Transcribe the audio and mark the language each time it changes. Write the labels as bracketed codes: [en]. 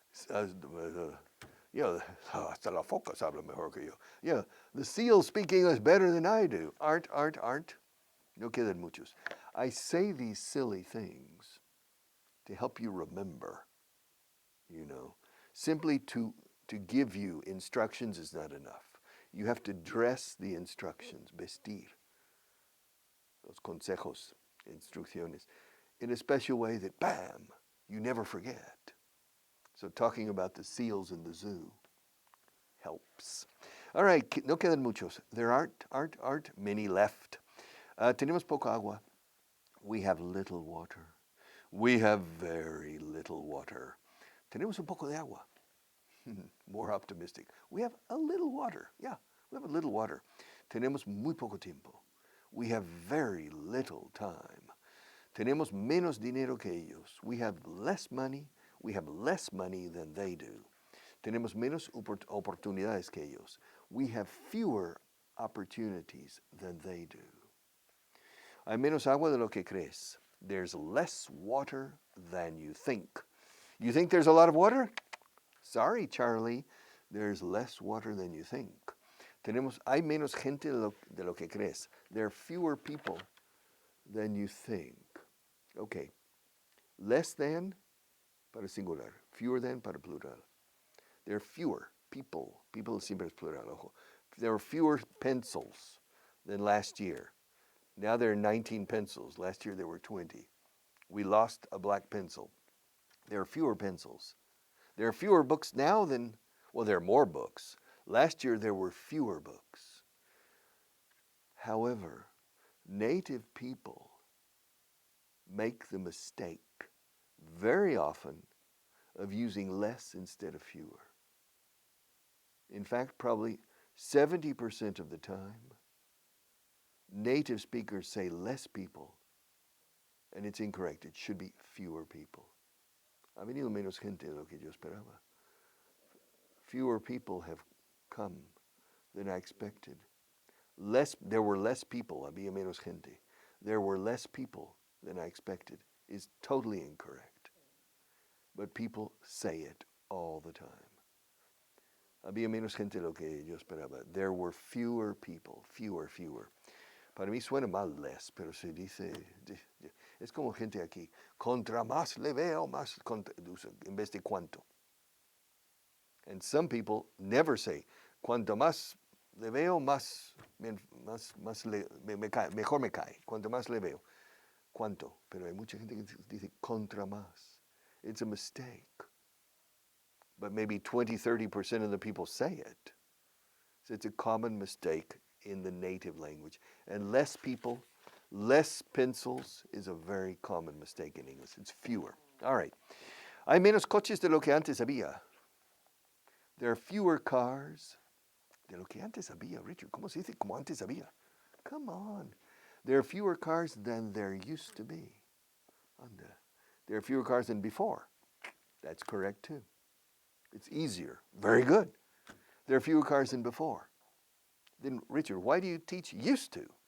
[es] Hasta la focas habla mejor que yo. [en] Yeah, the seals speak English better than I do. Aren't. [es] No quedan muchos. [en] I say these silly things to help you remember, you know. Simply to give you instructions is not enough. You have to dress the instructions, [es] vestir, los consejos, instrucciones, [en] in a special way that, bam, you never forget. So talking about the seals in the zoo helps. All right, [es] no quedan muchos. [en] There aren't many left. [es] Tenemos poca agua. [en] We have little water. We have very little water. [es] Tenemos un poco de agua. [en] More optimistic. We have a little water. Yeah, we have a little water. [es] Tenemos muy poco tiempo. [en] We have very little time. [es] Tenemos menos dinero que ellos. [en] We have less money. We have less money than they do. [es] Tenemos menos oportunidades que ellos. [en] We have fewer opportunities than they do. [es] Hay menos agua de lo que crees. [en] There's less water than you think. You think there's a lot of water? Sorry, Charlie. There's less water than you think. [es] Hay menos gente de lo que crees. [en] There are fewer people than you think. Okay. Less than para singular. Fewer than para plural. There are fewer people. [es] People siempre es plural, ojo. [en] There are fewer pencils than last year. Now there are 19 pencils. Last year there were 20. We lost a black pencil. There are fewer pencils. There are fewer books now than, well, there are more books. Last year there were fewer books. However, native people make the mistake very often of using less instead of fewer. In fact, probably 70% of the time, native speakers say less people, and it's incorrect. It should be fewer people. [es] Ha venido menos gente de lo que yo esperaba. [en] Fewer people have come than I expected. There were less people. [es] Había menos gente. [en] There were less people than I expected is totally incorrect. But people say it all the time. [es] Había menos gente de lo que yo esperaba. [en] There were fewer people. Fewer. [es] Para mí suena mal less, pero se dice, es como gente aquí, contra más le veo, más en vez de cuanto. [en] And some people never say, [es] cuanto más le veo, mejor me cae. Cuanto más le veo. Cuanto. Pero hay mucha gente que dice contra más. [en] It's a mistake. But maybe 20-30% of the people say it. So it's a common mistake in the native language. And less people, less pencils is a very common mistake in English. It's fewer. All right. [es] Hay menos coches de lo que antes había. [en] There are fewer cars [es] de lo que antes había. Richard, ¿cómo se dice como antes había? [en] Come on. There are fewer cars than there used to be. There are fewer cars than before. That's correct too. It's easier. Very good. There are fewer cars than before. Then, Richard, why do you teach used to?